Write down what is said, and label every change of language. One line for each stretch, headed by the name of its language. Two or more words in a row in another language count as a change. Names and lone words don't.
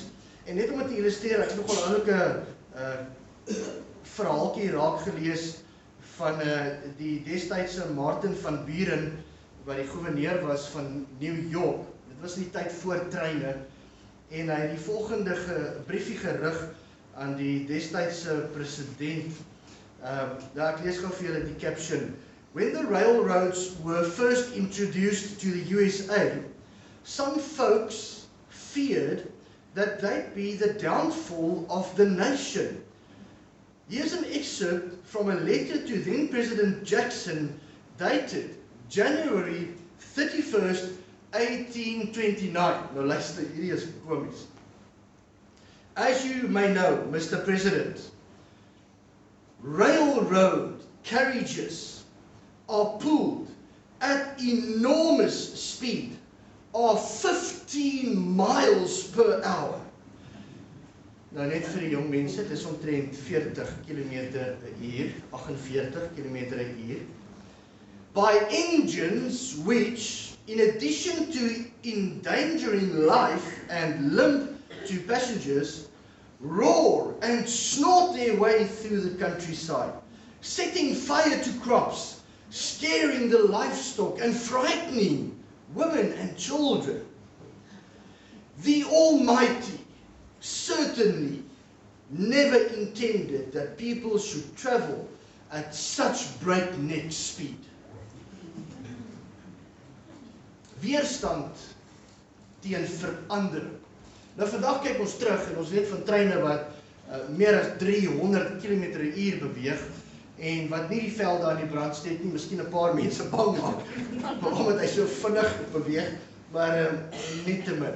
Afrikaans: En net om dit te illustreer, ek het nogal 'n oulike verhaaltjie raak gelees van die destydse Martin van Buren, wat die gouverneur was van New York. Dit was in die tyd voor treine, en hy het die volgende briefie gerig aan die destydse president. Ek lees gou vir julle die caption.
English: When the railroads were first introduced to the USA, some folks feared that they'd be the downfall of the nation. Here's an excerpt from a letter to then President Jackson, dated January 31st, 1829.
Afrikaans: Nou luister, hierdie is komies.
English: As you may know, Mr. President, railroad carriages are pulled at enormous speed of 15 miles per hour.
Afrikaans: Nou net vir die jong mense, dit is omtrent 40 km/h, 48 km/h,
English: by engines which, in addition to endangering life and limb to passengers, roar and snort their way through the countryside, setting fire to crops, scaring the livestock and frightening women and children. The Almighty certainly never intended that people should travel at such breakneck speed.
Afrikaans: Weerstand teen verandering. Nou vandag kyk ons terug en ons weet van treine wat meer as 300 km/h beweeg en wat nie die vel daar in die brand steek nie, miskien 'n paar mense bang maak, omdat hy so vinnig beweeg, maar nietemin.